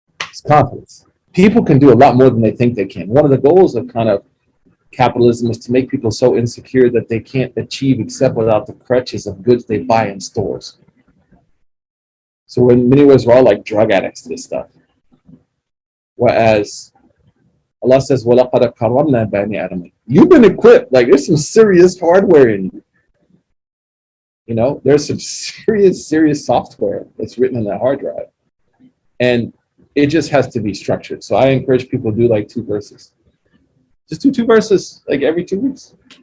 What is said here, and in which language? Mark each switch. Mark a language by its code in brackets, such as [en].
[en] It's confidence. People can do a lot more than they think they can. One of the goals of kind of capitalism is to make people so insecure that they can't achieve except without the crutches of goods they buy in stores. So in many ways, we're all like drug addicts to this stuff. Whereas Allah says, [ar] وَلَقَدْ كَرَّمْنَا بَنِي آدَمَ. [en] You've been equipped. Like there's some serious hardware in you. There's some serious software that's written on that hard drive. And it just has to be structured. So I encourage people to do like 2 verses. Just do 2 verses like every 2 weeks.